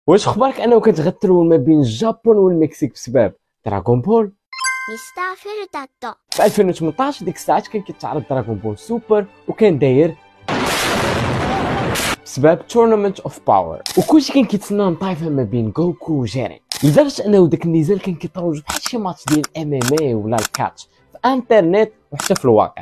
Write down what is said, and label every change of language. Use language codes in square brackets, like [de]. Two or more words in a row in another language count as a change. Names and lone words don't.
[ar] واش اخبارك انه كنت غترول ما بين الجابون والمكسيك بسبب دراغون بول؟ ミスターフェルタット في 2018 ديك الساعات كان كيتعرض دراغون بول سوبر وكان داير بسبب تورنمنت اوف باور، وكلشي كان كيتسنى نطايفه ما بين غوكو وجيرين، لدرجه انه داك النزال كان كيتروج بحال شي ماتش ديال ام ام اي ولا الكاتش في انترنت وحتى في الواقع.